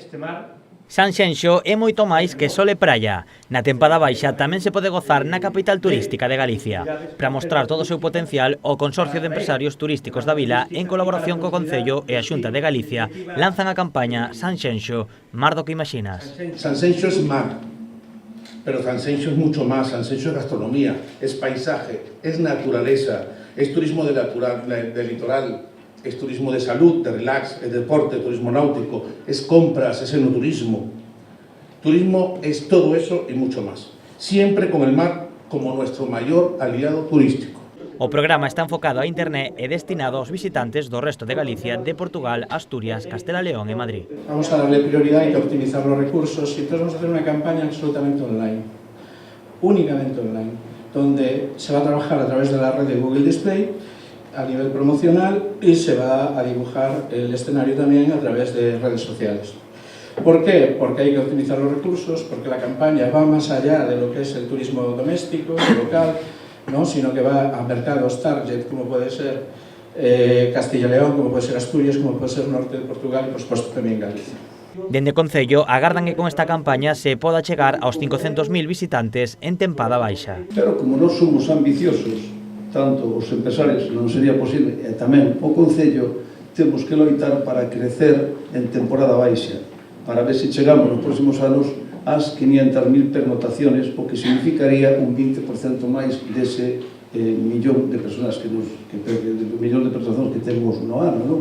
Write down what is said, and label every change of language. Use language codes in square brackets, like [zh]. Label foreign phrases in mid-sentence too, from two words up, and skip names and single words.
[gl] Sanxenxo é moito máis que sol e praia. Na tempada baixa tamén se pode gozar na capital turística de Galicia. Para mostrar todo o seu potencial, o Consorcio de Empresarios Turísticos da Vila, en colaboración co Concello e a Xunta de Galicia, lanzan a campaña Sanxenxo, mar do que imaginas. [es] Sanxenxo es mar, pero Sanxenxo es mucho más. Sanxenxo es gastronomía, es paisaje, es naturaleza, es turismo de litoral, es turismo de salud, de relax, es deporte, turismo náutico, es compras, es enoturismo. Turismo es todo eso y mucho más. Siempre con el mar como nuestro mayor aliado turístico. [gl] O programa está enfocado a internet e destinado aos visitantes do resto de Galicia, de Portugal, Asturias, Castela León e Madrid. [es] Vamos a darle prioridad y optimizar los recursos y entonces vamos a hacer una campaña absolutamente online, únicamente online, donde se va a trabajar a través de la red de Google Display a nivel promocional y se va a dibujar el escenario también a través de redes sociales. ¿Por qué? Porque hay que optimizar los recursos, porque la campaña va más allá de lo que es el turismo doméstico, local, ¿no? Sino que va a mercados target, como puede ser Castilla y León, como puede ser Asturias, como puede ser norte de Portugal y por supuesto también Galicia. [gl] Dende Concello agardan que con esta campaña se poda chegar aos 500.000 visitantes en tempada baixa. Pero como non somos ambiciosos, tanto os empresarios non sería posible, e tamén o Concello, temos que loitar para crecer en temporada baixa, para ver se chegamos nos próximos anos ás 500.000 pernotaciones, o que significaría un 20% máis dese millón de persoas millón de pernotacións que temos no ano, non?